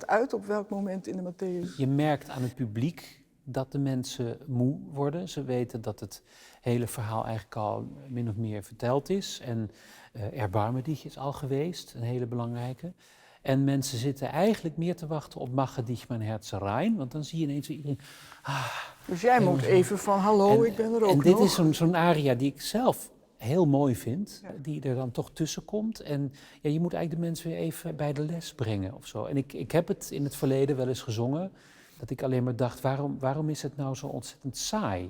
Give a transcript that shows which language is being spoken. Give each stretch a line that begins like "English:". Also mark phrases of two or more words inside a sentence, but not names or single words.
Dutch: dat uit op welk moment in de Matthäus? Je merkt aan het publiek dat de mensen moe worden. Ze weten dat het hele verhaal eigenlijk al min of meer verteld is. En Erbarme dich is al geweest, een hele belangrijke. En mensen zitten eigenlijk meer te wachten op Mache dich mein Herz rein. Want dan zie je ineens iedereen... Dus jij moet even van hallo, ik ben er ook En dit nog. is zo'n aria die ik zelf heel mooi vind, die er dan toch tussen komt. En ja, je moet eigenlijk de mensen weer even bij de les brengen of zo. En ik heb het in het verleden wel eens gezongen, dat ik alleen maar dacht, waarom is het nou zo ontzettend saai?